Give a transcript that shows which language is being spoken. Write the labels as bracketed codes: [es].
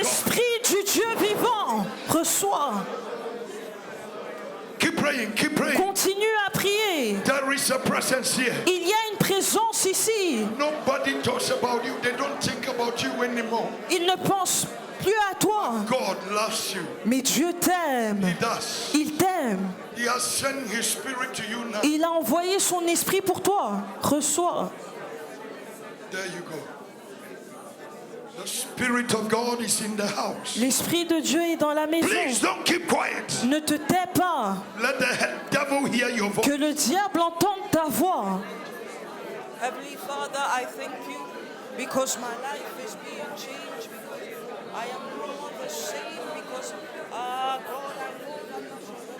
[fr] Esprit du Dieu vivant, reçois. [en] Keep praying, keep praying. [fr] Continue à prier. [en] There is a presence here. [fr] Il y a une présence ici. [en] Nobody talks about you. They don't think about you anymore. [fr] Il ne pense plus à toi. [en] God loves you. [fr] Mais Dieu t'aime. [en] He does. [fr] Il t'aime. [en] He has sent his spirit to you now. [fr] Il a envoyé son esprit pour toi. Reçois. [en] There you go. The spirit of God is in the house. [fr] L'esprit de Dieu est dans la maison. [en] Please don't keep quiet. [fr] Ne te tais pas. [en] Let the devil hear your voice. [fr] Que le diable entende ta voix. [en] Heavenly Father, I thank you because my life is being changed, because I am no longer the same, because God, I know